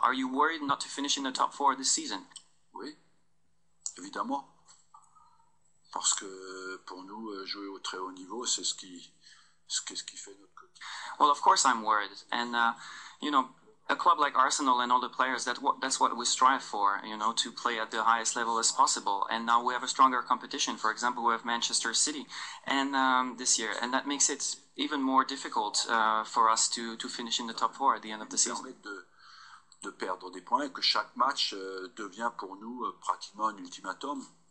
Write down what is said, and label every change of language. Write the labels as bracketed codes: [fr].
[en] Are you worried not to finish in the top 4 this season? [fr] Oui, évidemment. Parce que pour nous, jouer au très haut niveau, c'est ce qui fait notre côté. [en] Well, of course I'm worried, and a club like Arsenal and all the players, that's what we strive for, to play at the highest level as possible. And now we have a stronger competition. For example, we have Manchester City and this year, and that makes it even more difficult for us to finish in the top 4 at the end of the season. [fr] De perdre des points, que chaque match devient pour nous pratiquement un ultimatum.